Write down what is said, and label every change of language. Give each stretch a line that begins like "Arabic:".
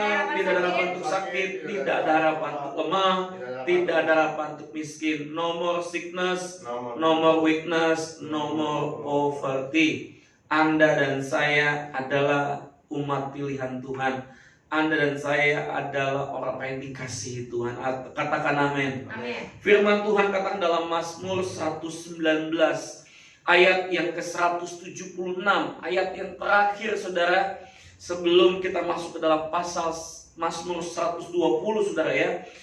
Indonesian: Tidak ada harapan untuk sakit, tidak ada harapan untuk lemah, tidak ada harapan untuk miskin.
English: No more sickness, no more weakness, no more poverty.
Indonesian: Anda dan saya adalah umat pilihan Tuhan. Anda dan saya adalah orang yang dikasihi Tuhan. Katakan amin. Firman Tuhan katakan dalam Mazmur 119 ayat yang ke-176, ayat yang terakhir saudara, sebelum kita masuk ke dalam pasal Mazmur 120 saudara ya.